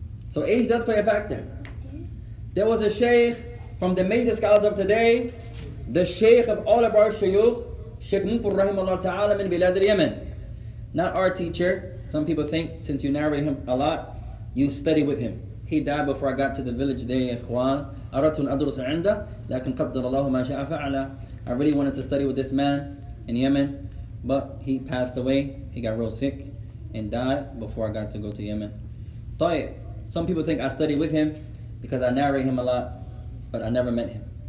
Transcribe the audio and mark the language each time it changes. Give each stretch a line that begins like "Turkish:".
English: So age does play a factor. There was a sheikh from the major scholars of today, the sheikh of all of our shuyukh, Sheikh Mupur rahimahullah ta'ala min bilad al-Yemen. Not our teacher. Some people think since you narrate him a lot, you study with him. He died before I got to the village there, ya ikhwan.
Arabic: أردت أن أدرس عنده لكن قدر الله ما شاء فعل.
English: I really wanted to study with this man in Yemen, but he passed away. He got real sick and died before I got to go to Yemen.
Arabic: طيب.
English: Some people think I study with him because I narrate him a lot, but I never met him.